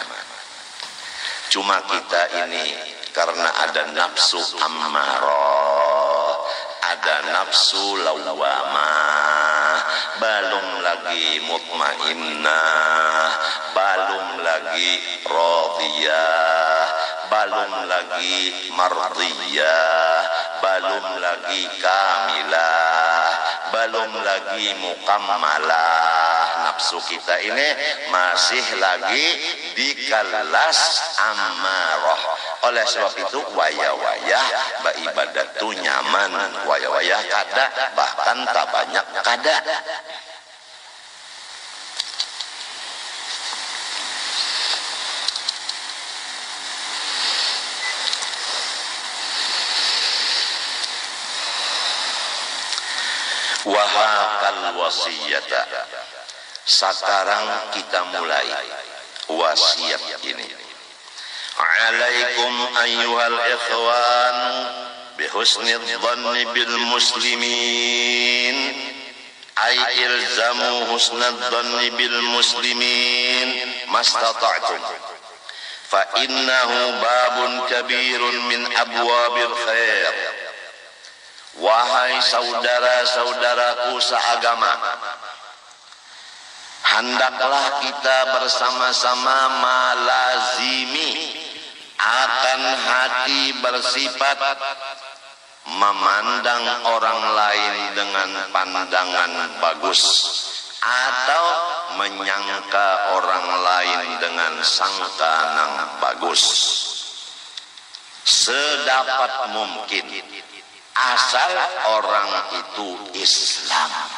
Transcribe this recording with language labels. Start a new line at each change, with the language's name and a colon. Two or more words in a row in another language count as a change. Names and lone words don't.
Indonesian: Cuma kita ini karena ada nafsu ammarah, ada nafsu lawamah, belum lagi mutmainnah, belum lagi radiyah, belum lagi mardiyah, belum lagi kamilah, belum lagi mukammalah. Nafsu kita ini masih lagi di kelas ammarah.
Banjar: Oleh sebab itu waya-waya beribadat tu nyaman, waya-waya kada, bahkan tak banyak kada. Wahakal wasiyata.
Indonesian: Sekarang kita mulai wasiat ini.
Arabic: عليكم أيها الإخوان بحسن الظن بالمسلمين. أي الزموا حسن الظن بالمسلمين ما استطعتم. فإنه باب كبير من أبواب الخير.
Indonesian: Wahai saudara-saudaraku seagama, hendaklah kita bersama-sama melazimi akan hati bersifat memandang orang lain dengan pandangan bagus, atau menyangka orang lain dengan sangka yang bagus, sedapat mungkin, asal orang itu Islam.